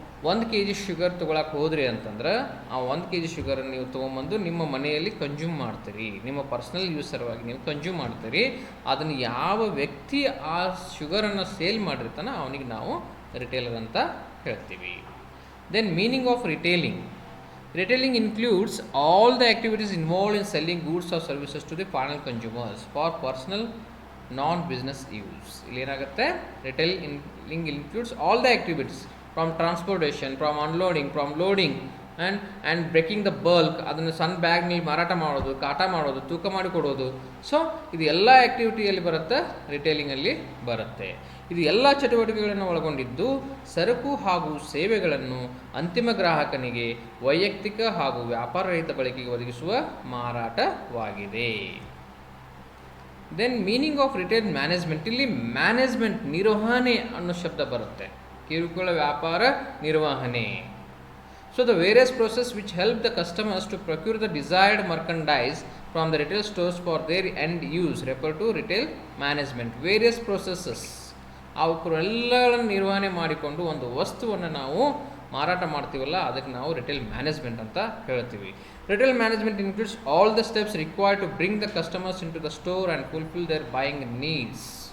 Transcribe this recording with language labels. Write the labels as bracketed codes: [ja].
[kn] 1 kg sugar ತೊಗೊಳಕ್ಕೆ ಹೋದ್ರಿ ಅಂತಂದ್ರೆ ಆ 1 kg ಶುಗರನ್ನು ನೀವು ತೊಗೊಂಬಂದು ನಿಮ್ಮ ಮನೆಯಲ್ಲಿ ಕನ್ಸ್ಯೂಮ್ ಮಾಡ್ತೀರಿ, ನಿಮ್ಮ ಪರ್ಸ್ನಲ್ ಯೂಸ್ ಸಲುವಾಗಿ ನೀವು ಕನ್ಸ್ಯೂಮ್ ಮಾಡ್ತೀರಿ. ಅದನ್ನು ಯಾವ ವ್ಯಕ್ತಿ ಆ ಶುಗರನ್ನು ಸೇಲ್ ಮಾಡಿರ್ತಾನೆ ಅವನಿಗೆ ನಾವು ರಿಟೇಲರ್ ಅಂತ ಹೇಳ್ತೀವಿ. [en] Then meaning of retailing. Retailing includes all the activities involved in selling goods or services to the final consumers for personal non-business use. [kn] ಇಲ್ಲಿ ಏನಾಗುತ್ತೆ, [en] retailing includes all the activities from transportation, from unloading, from loading and breaking the bulk, [kn] ಅದನ್ನು ಸಣ್ಣ ಬ್ಯಾಗ್ನಲ್ಲಿ ಮಾರಾಟ ಮಾಡೋದು, ಕಾಟ ಮಾಡೋದು, ತೂಕ ಮಾಡಿ ಕೊಡೋದು. ಸೊ ಇದು ಎಲ್ಲ ಆ್ಯಕ್ಟಿವಿಟಿಯಲ್ಲಿ ಬರುತ್ತೆ, ರಿಟೇಲಿಂಗಲ್ಲಿ ಬರುತ್ತೆ. ಇದು ಎಲ್ಲ ಚಟುವಟಿಕೆಗಳನ್ನು ಒಳಗೊಂಡಿದ್ದು ಸರಕು ಹಾಗೂ ಸೇವೆಗಳನ್ನು ಅಂತಿಮ ಗ್ರಾಹಕನಿಗೆ ವೈಯಕ್ತಿಕ ಹಾಗೂ ವ್ಯಾಪಾರ ರಹಿತ ಬಳಕೆಗೆ ಒದಗಿಸುವ ಮಾರಾಟವಾಗಿದೆ. [en] Then meaning of retail management. [kn] ಇಲ್ಲಿ ಮ್ಯಾನೇಜ್ಮೆಂಟ್, ನಿರ್ವಹಣೆ ಅನ್ನೋ ಶಬ್ದ ಬರುತ್ತೆ. ಕಿರುಕುಳ ವ್ಯಾಪಾರ ನಿರ್ವಹಣೆ. [en] So the various process which help the customers to procure the desired merchandise from the retail stores for their end use refer to retail management. Various processes, [kn] ಅವಕ್ಕೆಲ್ಲಗಳನ್ನು ನಿರ್ವಹಣೆ ಮಾಡಿಕೊಂಡು ಒಂದು ವಸ್ತುವನ್ನು ನಾವು ಮಾರಾಟ ಮಾಡ್ತೀವಲ್ಲ ಅದಕ್ಕೆ ನಾವು ರಿಟೇಲ್ ಮ್ಯಾನೇಜ್ಮೆಂಟ್ ಅಂತ ಹೇಳ್ತೀವಿ. [en] Retail management includes all the steps required to bring the customers in to the store and fulfil their buying needs.